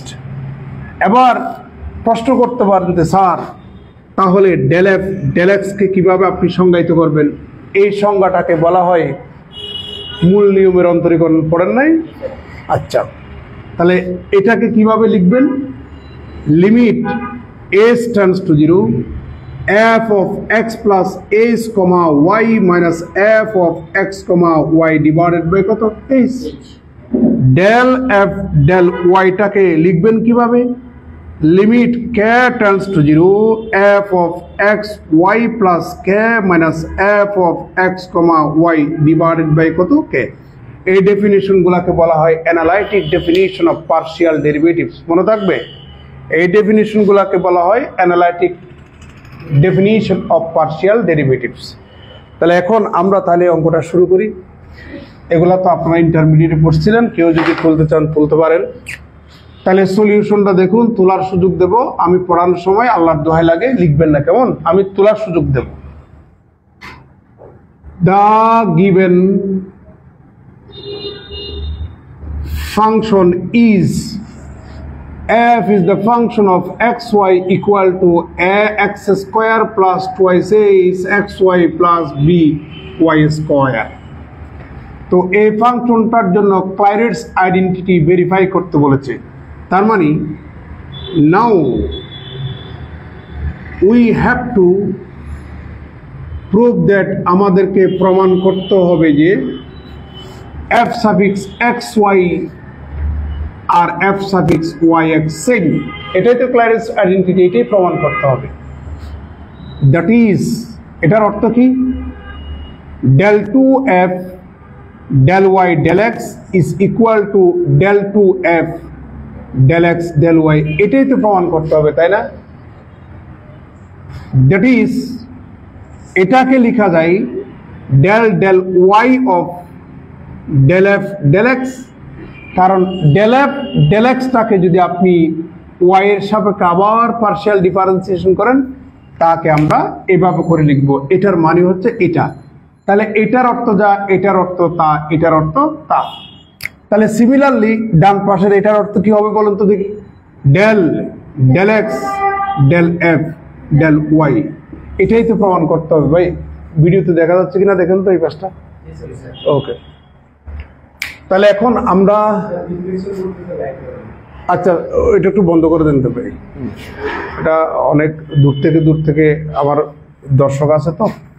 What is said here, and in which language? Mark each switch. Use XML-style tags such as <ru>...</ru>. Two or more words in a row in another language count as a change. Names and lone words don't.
<bn>এবার প্রশ্ন করতে পারেন যে স্যার তাহলে</bn> <en>del f del x-কে</en> <bn>কীভাবে আপনি সংজ্ঞায়িত করবেন? এই সংজ্ঞাটাকে বলা হয় মূল নিয়মের অন্তরীকরণ, পড়েন নাই? আচ্ছা, তাহলে এটাকে কিভাবে লিখবেন?</bn> <en>লিমিট s টেন্ডস টু 0 f of x plus s comma y minus f of x comma y divided by কত? s। del f del y</en> <bn>টাকে লিখবেন কিভাবে?</bn> <en>লিমিট k টেন্ডস টু 0 f of x y plus k minus f of x comma y divided by কত? k।</en> <bn>এই ডেফিনিশনগুলোকে বলা হয়</bn> <en>analytic definition of partial derivatives.</en> <bn>মনে থাকবে, এই ডেফিনিশনগুলোকে বলা হয়</bn> <en>analytic definition of partial derivatives.</en> <bn>তাহলে এখন আমরা তাহলে অঙ্কটা শুরু করি। এগুলা তো আপনারা ইন্টারমিডিয়েটে পড়ছিলেন, কেউ যদি তুলতে চান তুলতে পারেন। তাহলে সলিউশনটা দেখুন, তোলার সুযোগ দেব আমি। পড়ানোর সময় আল্লাহর দোহাই লাগে লিখবেন না, কেমন? আমি তোলার সুযোগ দেব।</bn> <en>the given function is f is the function of xy equal to x square plus twice a is xy plus b y square।</en> <bn>তো এই ফাংশনটার জন্য ক্লাইরেটস আইডেন্টিটি ভেরিফাই করতে বলেছে। তার মানে</bn> <en>now we have to prove that,</en> <bn>আমাদেরকে প্রমাণ করতে হবে যে</bn> <en>f suffix xy</en> <bn>আর</bn> <en>f suffix yx</en> <bn>সেম। এটাই তো ক্লাইরেটস আইডেন্টিটি, এটাই প্রমাণ করতে হবে।</bn> <en>that is,</en> <bn>এটার অর্থ কি?</bn> <en>del 2f del y del x is equal to del 2f del x del y।</en> <bn>এটাই তো প্রমাণ করতে হবে, তাই না?</bn> <en>that is,</en> <bn>এটাকে লেখা যায়</bn> <en>del del y of del f del x,</en> <bn>কারণ</bn> <en>del f del x</en> <bn>টাকে যদি আপনি y এর সাপেক্ষে আবার</bn> <en>partial differentiation</en> <bn>করেন, তাকে আমরা এভাবে করে লিখব। এটার মানে হচ্ছে এটা। তাহলে এটার অর্থ যা, এটার অর্থ তা, এটার অর্থ তা। তাহলে সিমিলারলি ডান পাশের এটার অর্থ কি হবে বলুন তো দেখি?</bn> <en>del del x del f del y।</en> <bn>এটাই তো প্রমাণ করতে হবে ভাই। ভিডিওতে দেখা যাচ্ছে কিনা দেখেন তো এই পাশটা। ওকে, তাহলে এখন আমরা, আচ্ছা এটা একটু বন্ধ করে দেন তো ভাই, এটা অনেক দূর থেকে আমার দর্শক আছে তো।</bn>